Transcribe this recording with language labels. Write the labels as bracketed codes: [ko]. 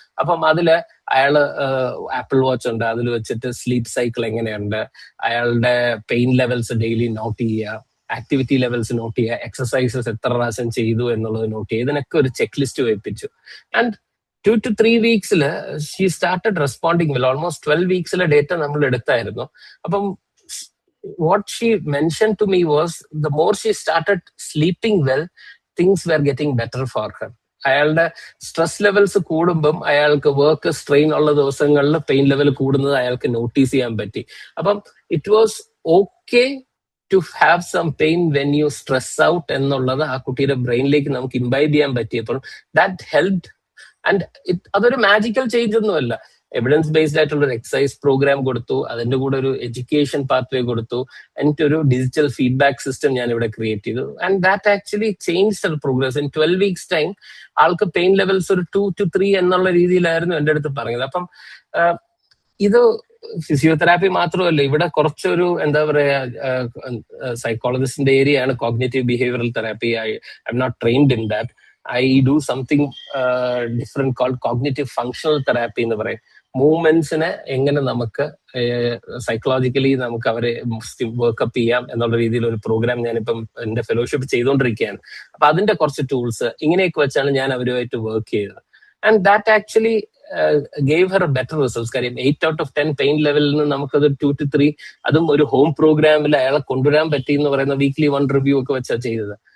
[ml] അപ്പം അതില് അയാള് ആപ്പിൾ വാച്ച് ഉണ്ട്, അതിൽ വെച്ചിട്ട് സ്ലീപ്പ് സൈക്കിൾ എങ്ങനെയുണ്ട്, അയാളുടെ പെയിൻ ലെവൽസ് ഡെയിലി നോട്ട് ചെയ്യുക, ആക്ടിവിറ്റി ലെവൽസ് നോട്ട് ചെയ്യുക, എക്സസൈസസ് എത്ര പ്രാവശ്യം ചെയ്തു എന്നുള്ളത് നോട്ട് ചെയ്യുക, ഇതിനൊക്കെ ഒരു check list വെപ്പിച്ചു. [en] And 2 to 3 weeks she started responding well. [ml] Almost 12 weeks data നമ്മൾ എടുത്തായിരുന്നു. അപ്പം [en] what she mentioned to me was the more she started sleeping well, things were getting better for her. [ml] അയാളുടെ stress levels കൂടുമ്പം അയാൾക്ക് work strain ഉള്ള ദിവസങ്ങളിൽ pain level കൂടുന്നത് അയാൾക്ക് നോട്ടീസ് ചെയ്യാൻ പറ്റി. അപ്പം [en] it was okay to have some pain when you stress out [ml] എന്നുള്ളത് ആ കുട്ടിയുടെ ബ്രെയിനിലേക്ക് നമുക്ക് ഇംബൈബ് ചെയ്യാൻ പറ്റിയപ്പോൾ [en] That helped. [ml] ആൻഡ് അതൊരു മാജിക്കൽ ചേഞ്ച് ഒന്നുമല്ല, എവിഡൻസ് ബേസ്ഡ് ആയിട്ടുള്ള ഒരു എക്സസൈസ് പ്രോഗ്രാം കൊടുത്തു, അതിന്റെ കൂടെ ഒരു എഡ്യൂക്കേഷൻ പാത്വേ കൊടുത്തു, എന്നിട്ട് ഒരു ഡിജിറ്റൽ ഫീഡ്ബാക്ക് സിസ്റ്റം ഞാൻ ഇവിടെ ക്രിയേറ്റ് ചെയ്തു. [en] And that actually change the progress. [ml] In 12 weeks time ആൾക്ക് പെയിൻ ലെവൽസ് ഒരു 2 to 3 എന്നുള്ള രീതിയിലായിരുന്നു എൻ്റെ അടുത്ത് പറഞ്ഞത്. അപ്പം ഇത് ഫിസിയോതെറാപ്പി മാത്രമല്ല, ഇവിടെ കുറച്ചൊരു എന്താ പറയാ സൈക്കോളജിസ്റ്റിന്റെ ഏരിയ ആണ് cognitive behavioural therapy. [en] I'm not trained in that. I do something different called cognitive functional therapy [ml] എന്ന് പറയും. മൂവ്മെന്റ്സിനെ എങ്ങനെ നമുക്ക് സൈക്കോളജിക്കലി നമുക്ക് അവരെ വർക്കപ്പ് ചെയ്യാം എന്നുള്ള രീതിയിൽ ഒരു പ്രോഗ്രാം ഞാനിപ്പം എന്റെ ഫെലോഷിപ്പ് ചെയ്തുകൊണ്ടിരിക്കുകയാണ്. അപ്പൊ അതിന്റെ കുറച്ച് ടൂൾസ് ഇങ്ങനെയൊക്കെ വെച്ചാണ് ഞാൻ അവരുമായിട്ട് വർക്ക് ചെയ്തത്. [en] And that actually gave her better results. [ml] കാര്യം 8 out of 10 പെയിൻ ലെവലിൽ നിന്ന് നമുക്കത് 2 to 3, അതും ഒരു ഹോം പ്രോഗ്രാമിൽ അയാളെ കൊണ്ടുവരാൻ പറ്റി എന്ന് പറയുന്ന വീക്ക്ലി 1 റിവ്യൂ ഒക്കെ വെച്ചാണ് ചെയ്തത്.